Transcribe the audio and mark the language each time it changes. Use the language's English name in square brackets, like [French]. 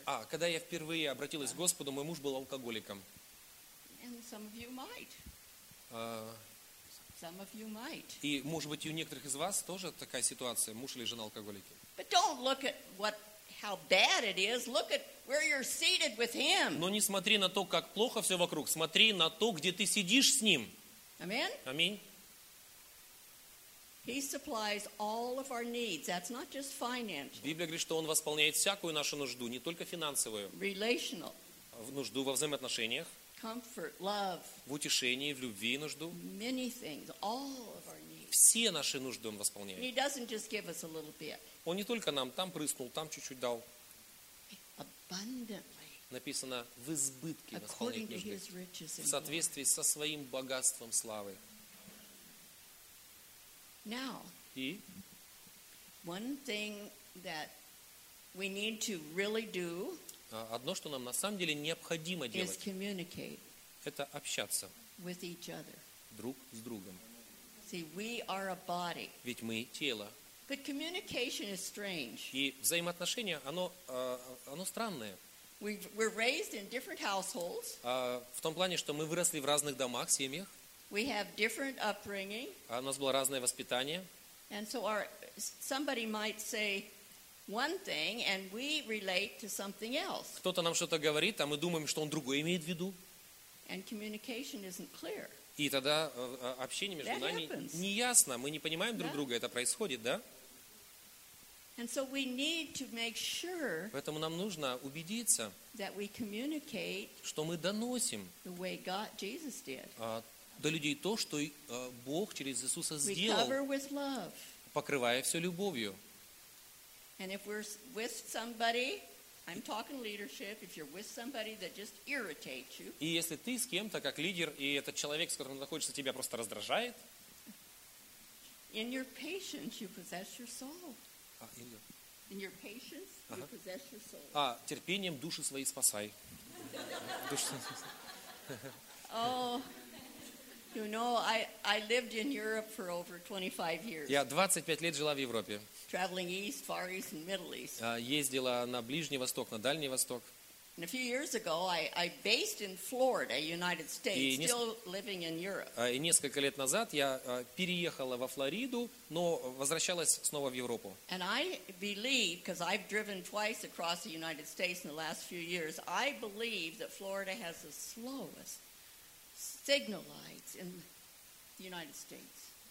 [Russian] Когда я впервые обратилась к Господу, мой муж был алкоголиком. [English] And some of you might. Some of you might. [Russian] И, может быть, и у некоторых из вас тоже такая ситуация, муж или жена алкоголики. [English] But don't look at how bad it is. Look at where you're seated with him. [Russian] Но не смотри на то, как плохо все вокруг. Смотри на то, где ты сидишь с ним. [English] Amen. Amen. He supplies all of our needs. That's not just financial. [Russian] Библия говорит, что он восполняет всякую нашу нужду, не только финансовую. [English] Relational. [Russian] В нужду во взаимоотношениях. [English] Comfort, love. [Russian] В утешении, в любви и нужду. [English] Many things, all of our needs. [Russian] Все наши нужды Он восполняет. [English] He doesn't just give us a little bit. [Russian] Он не только нам там прыснул, там чуть-чуть дал. [English] Abundantly. [Russian] Написано, в избытке восполняет нужды. [English] According to his riches. [Russian] В соответствии со своим богатством славы. [English] Now. [Russian] И? [English] One thing that we need to really do. [Russian] Одно, что нам на самом деле необходимо делать, это общаться друг с другом. Ведь мы тело. И взаимоотношение, оно странное. [English] We're raised in different households. [Russian] В том плане, что мы выросли в разных домах, семьях. [English] We have different upbringing. [Russian] У нас было разное воспитание. [English] And so somebody might say, one thing and we relate to something else. [Russian] Кто-то нам что-то говорит, а мы думаем, что он другое имеет в виду. [English] And communication isn't clear. [Russian] И тогда общение между [English] that [Russian] нами [English] happens. [Russian] Не ясно, мы не понимаем друг друга, это происходит, да? [English] And so we need to make sure. [Russian] Поэтому нам нужно убедиться, [English] that we communicate, [Russian] что мы доносим, [English] the way God Jesus did. [Russian] До людей то, что Бог через Иисуса сделал. [English] We cover with love. [Russian] Покрывая все любовью. [English] And if we're with somebody, I'm talking leadership, if you're with somebody that just irritates you. [Russian] И если ты с кем-то как лидер, и этот человек, с которым ты находишься, тебя просто раздражает. [English] In your patience you possess your soul. In your patience you possess your soul. [Russian] А, терпением души свои спасай. Oh. [English] You know, I lived in Europe for over 25 years. [Russian] Я 25 лет жила в Европе. [English] Traveling east, far east, and middle east. [Russian] Ездила на Ближний Восток, на Дальний Восток. [English] And a few years ago, I based in Florida, United States, still living in Europe. [Russian] И несколько лет назад я переехала во Флориду, но возвращалась снова в Европу. [English] And I believe, because I've driven twice across the United States in the last few years, I believe that Florida has the slowest signal lights in the United States.